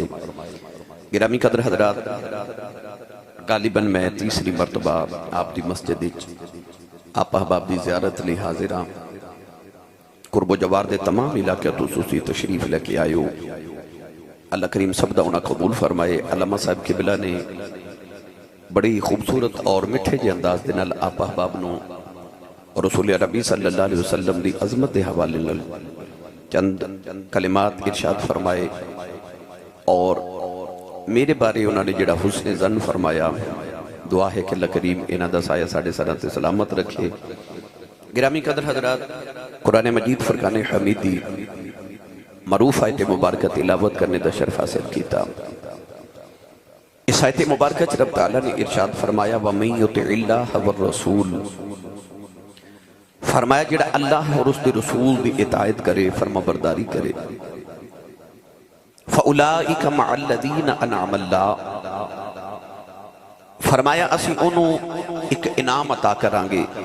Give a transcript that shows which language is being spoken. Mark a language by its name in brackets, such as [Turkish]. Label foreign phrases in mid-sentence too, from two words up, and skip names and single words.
[Punjabi] گرامی قدر حضرات، غالباً میں تیسری مرتبہ آپ دی مسجد وچ آپ احباب دی زیارت لئی حاضر ہاں. قرب و جوار دے تمام علاقے توں تسیں تشریف لے کے آئے ہو. اللہ کریم سب دا اوہناں قبول فرمائے۔ علامہ صاحب قبلہ نے بڑی خوبصورت اور مٹھے جے انداز دے نال آپ احباب نوں اور رسول عربی [Arabic] صلى الله عليه وسلم [Punjabi] دی عظمت دے حوالے نال چند کلمات ارشاد فرمائے اور میرے بارے اوہناں نے جیہڑا حسن ظن فرمایا. دعا ہے کہ اللہ کریم ایہناں دا سایہ ساڈے سراں تے سلامت رکھے. [Urdu] گرامی قدر حضرات، قرآن مجید فرقان حمید کی معروف آیت مبارکہ تلاوت کرنے کا شرف حاصل کیا. [Punjabi] اس آیت مبارکہ رب تعالیٰ نے ارشاد فرمایا [Arabic] ومن يطع الله والرسول, [Punjabi] فرمایا جیہڑا اللہ [Urdu] اور اس کے رسول کی اطاعت کرے، فرمانبرداری کرے, [Arabic] فأولئك مع الذين أنعم الله, [Punjabi] فرمایا اسیں اوہناں نوں اک انعام عطا کراں گے.